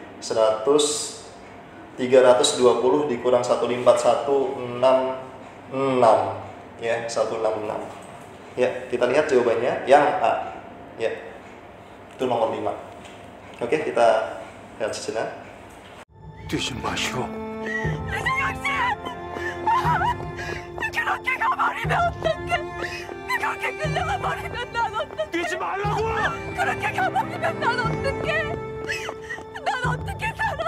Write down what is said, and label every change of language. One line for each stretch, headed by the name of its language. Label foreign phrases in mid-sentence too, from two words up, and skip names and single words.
Indonesian: 320 dikurang 154 166 ya, 166. Ya, kita lihat jawabannya yang A. Ya. Itu nomor 5. Oke, kita lihat sejenak.
Korean: 뛰지 마시오. 그렇게 가버리면 어떡해? 그렇게 끌려가버리면 난 어떡해? 뛰지 말라고! 그렇게 가버리면 난 어떡해? 난 어떻게 살아?